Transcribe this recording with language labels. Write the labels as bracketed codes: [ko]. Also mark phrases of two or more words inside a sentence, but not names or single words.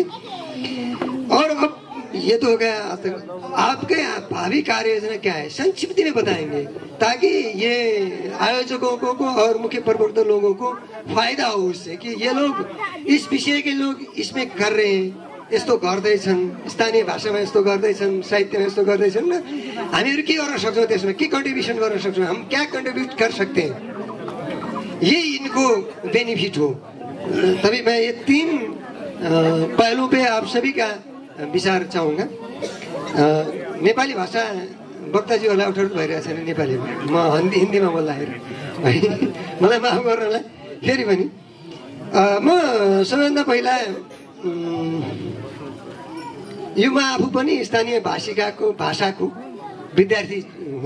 [hi] और अब ये तो हो गया, आपके भावी कार्य योजना क्या है संक्षिप्त में बताएंगे, ताकि ये आयोजकों को और मुख्य प्रवर्तक लोगों को फायदा हो उससे कि ये लोग इस विषय के लोग इसमें कर रहे हैं, [ne] यस्तो गर्दैछन्, स्थानीय भाषामा यस्तो गर्दैछन्, साहित्यमा यस्तो गर्दैछन्, हामीहरु के गर्न सक्छौं, त्यसमा के कन्ट्रिब्युसन गर्न सक्छौं, [hi] हम क्या कंट्रीब्यूट कर सकते हैं, ये इनको बेनिफिट हो। तभी मैं ये तीन पहलुओं पे आप सभी का विचार चाहूंगा। [ne] नेपाली भाषा वक्ताजीहरूलाई अप्ठ्यारो भइरहेछ नि नेपालीमा, म हिन्दीमा बोल्दाखेरि मलाई माफ गर्नलाई फेरि पनि म सबैभन्दा पहिला यो म आफू पनि स्थानीय भाषाको विद्यार्थी हुँ।